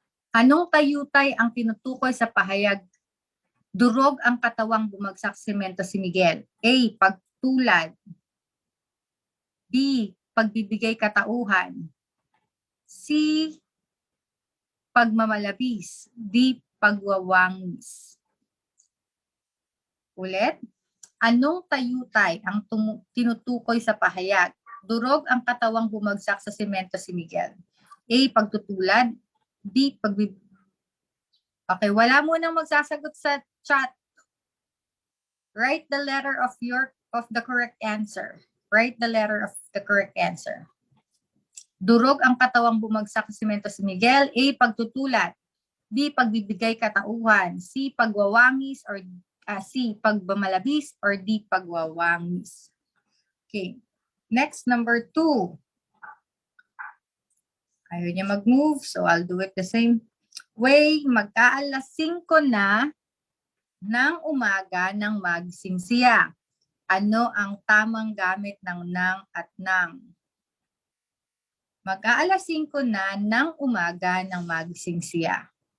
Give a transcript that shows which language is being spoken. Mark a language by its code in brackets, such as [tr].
[tl] Anong tayutay ang tinutukoy sa pahayag? Durog ang katawang bumagsak semento si Miguel. A. Pagtulad. B. Pagbibigay katauhan. C. Pagmamalabis. D. Pagwawangis. Ulit. Anong tayutay ang tinutukoy sa pahayag? Durog ang katawang bumagsak sa semento si Miguel. A. Pagtutulad. B. Okay, wala mo nang magsasagot sa chat. [en] Write the letter of the correct answer. Write the letter of the correct answer. [tl] Durog ang katawang bumagsak sa semento si Miguel. A. Pagtutulad. B. Pagbibigay katauhan. C. Pagwawangis or C. Pagmamalabis or D. Pagwawangis. Okay. Next, number 2. Ayaw niya mag-move, [en] so I'll do it the same way. [tl] Magkaalas 5 na ng umaga nang magising siya. Ano ang tamang gamit ng nang at nang? Mag-aalas 5 na ng umaga nang magising siya.